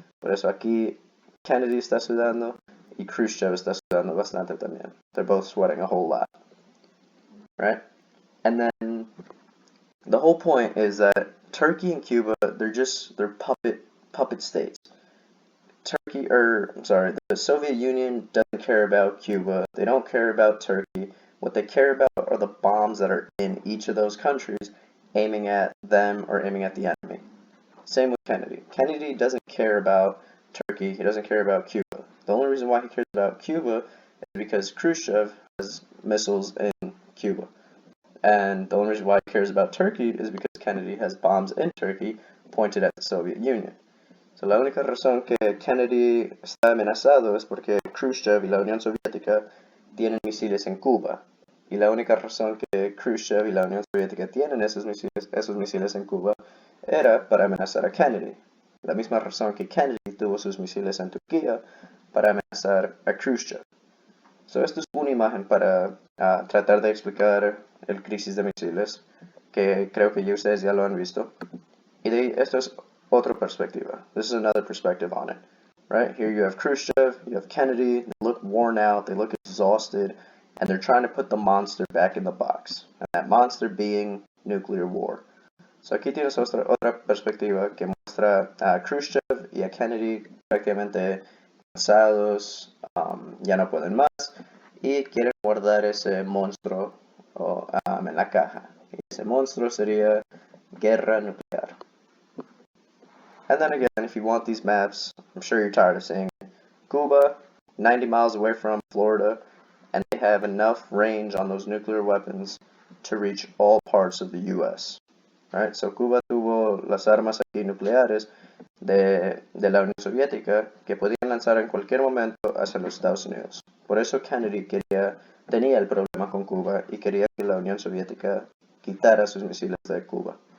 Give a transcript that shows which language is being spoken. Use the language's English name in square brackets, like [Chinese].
[Spanish] Por eso aquí Kennedy está sudando y Khrushchev está sudando bastante también. [English] They're both sweating a whole lot, right? And then the whole point is that Turkey and Cuba, they're puppet states. The Soviet Union doesn't care about Cuba. They don't care about Turkey. What they care about are the bombs that are in each of those countries, aiming at them or aiming at the enemy. Same with Kennedy. Kennedy doesn't care about Turkey. He doesn't care about Cuba. The only reason why he cares about Cuba is because Khrushchev has missiles in Cuba. And the only reason why he cares about Turkey is because Kennedy has bombs in Turkey pointed at the Soviet Union. [Spanish] So la única razón que Kennedy está amenazado es porque Khrushchev y la Unión Soviética tienen misiles en Cuba. Y la única razón que Khrushchev y la Unión Soviética tienen esos misiles en Cuba era para amenazar a Kennedy. La misma razón que Kennedy tuvo sus misiles en Turquía para amenazar a Khrushchev. So, esto es una imagen para tratar de explicar el crisis de misiles, que creo que ustedes ya lo han visto. Y esto es otra perspectiva. [English] This is another perspective on it. Right? Here you have Khrushchev, you have Kennedy, they look worn out, they look exhausted, and they're trying to put the monster back in the box. And that monster being nuclear war. [Spanish] So aquí tienes otra perspectiva que muestra a Khrushchev y a Kennedy prácticamente cansados, ya no pueden más, y quieren guardar ese monstruo en la caja. Y ese monstruo sería guerra nuclear. [English] And then again, if you want these maps, I'm sure you're tired of seeing it. Cuba, 90 miles away from Florida, and they have enough range on those nuclear weapons to reach all parts of the U.S. Right? [Spanish] So Cuba tuvo las armas aquí nucleares de la Unión Soviética que podían lanzar en cualquier momento hacia los Estados Unidos. Por eso Kennedy tenía el problema con Cuba y quería que la Unión Soviética quitara sus misiles de Cuba.